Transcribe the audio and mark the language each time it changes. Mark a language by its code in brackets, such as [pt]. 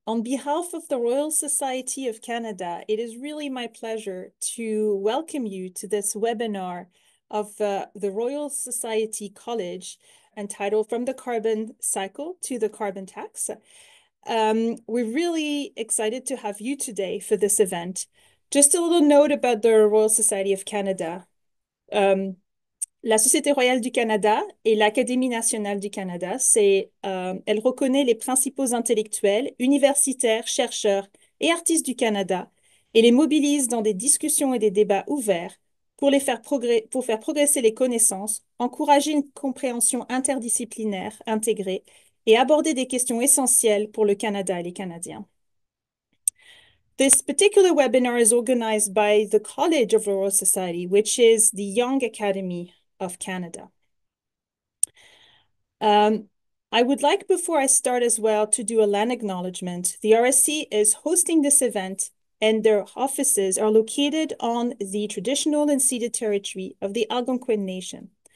[en] On behalf of the Royal Society of Canada, it is really my pleasure to welcome you to this webinar of the Royal Society College entitled From the Carbon Cycle to the Carbon Tax. We're really excited to have you today for this event. Just a little note about the Royal Society of Canada. [fr] La Société royale du Canada et l'Académie nationale du Canada, elle reconnaît les principaux intellectuels, universitaires, chercheurs et artistes du Canada et les mobilise dans des discussions et des débats ouverts pour faire progresser les connaissances, encourager une compréhension interdisciplinaire intégrée et aborder des questions essentielles pour le Canada et les Canadiens. [en] This particular webinar is organized by the College of the Royal Society, which is the Young Academy of Canada. I would like, before I start as well, to do a land acknowledgement. The RSC is hosting this event and their offices are located on the traditional and ceded territory of the Algonquin Nation.